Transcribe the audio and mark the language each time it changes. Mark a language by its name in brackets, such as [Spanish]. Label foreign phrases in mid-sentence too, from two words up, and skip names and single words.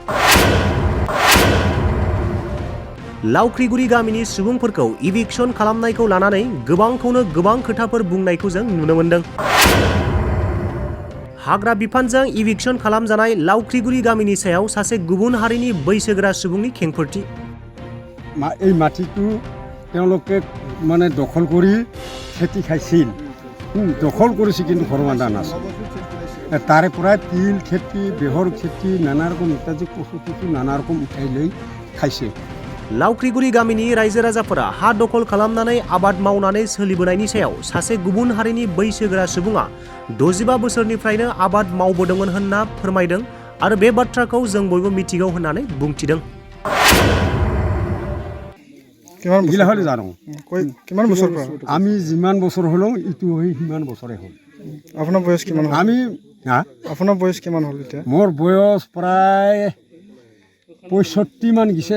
[Bodo] लावख्रिगुरि गामिनि सुबुंफोरखौ इभिक्शन खालामनायखौ लानानै गोबांखौनो गोबां खोथाफोर बुंनायखौ जों नुनो मोनदों। हाग्रा बिफानजों इभिक्शन खालामजानाय लावख्रिगुरि गामिनि सायाव सासे गुबुन हारिनि बैसोगोरा सुबुंनि खेंफोरथि। [Assamese] এই মাটিটো তেওঁলোকে মানে দখল কৰি খেতি খাইছিল, দখল কৰিছে কিন্তু ঘৰ বান্ধা নাছিল। তাৰে পৰা তিল খেতি, বেহৰ খেতি, নানা ৰকম ইত্যাদি কচু খেতি নানা ৰকম উঠাই লৈ খাইছে। [Bodo] लावख्रिगुरि गामिनि रायजो राजाफोरा हा दखल खालामनानै आबाद मावनानै सोलिबोनायनि सायाव सासे गुबुन हारिनि बैसोगोरा सुबुङा 65 बोसोरनिफ्रायनो आबाद मावबोदोंमोन होनना फोरमायदों आरो बे बाथ्राखौ जों बयबो मिथिगौ होननानै बुंथिदों। [Assamese] আমি যিমান বছৰ হলো ইটো সিমান বছৰে হ'ল। আপোনাৰ বয়স কিমান হ'ল? আপোনাৰ বয়স কিমান হ'ল এতিয়া? মোৰ বয়স প্ৰায় 65 মান গিছে।